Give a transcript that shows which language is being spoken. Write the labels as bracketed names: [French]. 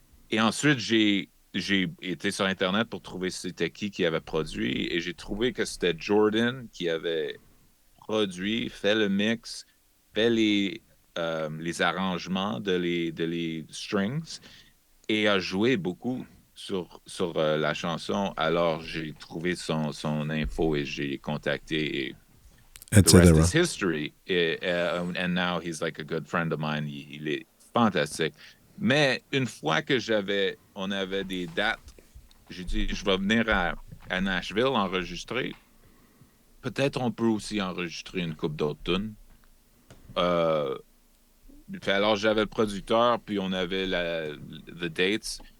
[French] Et ensuite, j'ai été sur Internet pour trouver c'était qui avait produit, et j'ai trouvé que c'était Jordan qui avait produit, fait le mix, fait les arrangements de les strings et a joué beaucoup sur la chanson. Alors, j'ai trouvé son info et j'ai contacté. [English] Et the rest [French] Etc. [English] is history. And now he's like a good friend of mine. [French] Il est fantastique. Mais une fois que on avait des dates, j'ai dit, je vais venir à Nashville enregistrer. Peut-être on peut aussi enregistrer une coupe d'autres tunes. Euh, alors, j'avais le producteur, puis on avait the dates.